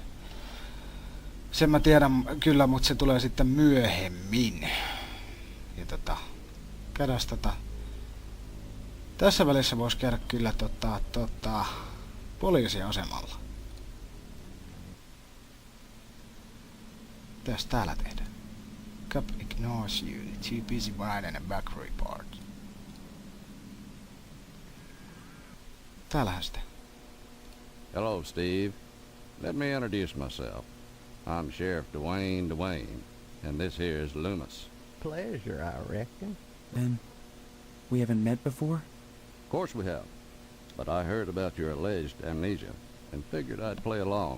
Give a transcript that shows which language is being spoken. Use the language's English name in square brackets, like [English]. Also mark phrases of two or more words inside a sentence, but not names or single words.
[Finnish] Sen mä tiedän kyllä, mutta se tulee sitten myöhemmin. Ja käydään tässä välissä voisi käydä kyllä poliisiasemalla. Mitäs täällä tehdään? [English] Cup ignores you. Too busy writing a back report. [Finnish] Täällähän sitä. [English] Hello, Steve. Let me introduce myself. I'm Sheriff Dwayne, and this here is Loomis. Pleasure, I reckon. Then, we haven't met before? Of course we have, but I heard about your alleged amnesia and figured I'd play along.